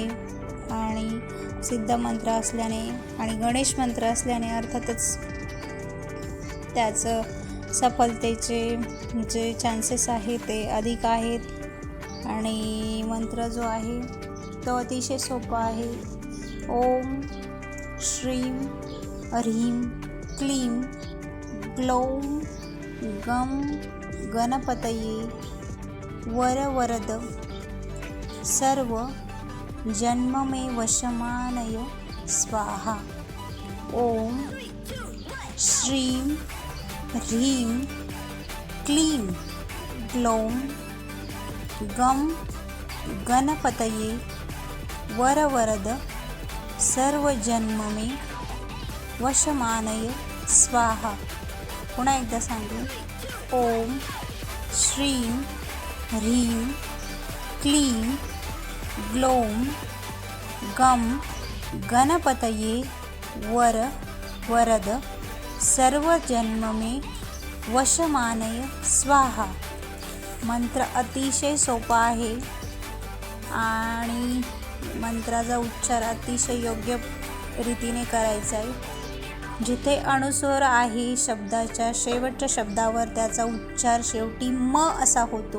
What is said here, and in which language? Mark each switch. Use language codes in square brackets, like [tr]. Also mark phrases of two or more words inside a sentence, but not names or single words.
[mr] आणि सिद्ध मंत्र असल्याने आणि गणेश मंत्र असल्याने अर्थातच त्याचं सफलतेचे जे चान्सेस आहे ते अधिक आहेत. आणि मंत्र जो आहे तो अतिशय सोपा आहे. [sa] ओम श्रीं ह्रीं क्लीं ग्लौं गं गणपतये वरवरद सर्व जन्म मे वशमानय स्वाहा. ओम श्रीं ह्रीं क्लीं ग्लौं गं गणपतये वरवरद सर्व जन्म मे वशमानय स्वाहा. [mr] पुन्हा एकदा सांगू. [sa] ओम श्रीं ह्रीं क्लीं ग्लौं गं गणपतये वरवरद सर्व जन्म मे वशमानय स्वाहा. [mr] मंत्र अतिशय सोपा आहे आणि मंत्राचा उच्चार अतिशय योग्य रीतीने करायचा आहे. जिथे अनुस्वर आहे शब्दाच्या शेवटच्या शब्दावर त्याचा उच्चार शेवटी म असा होतो.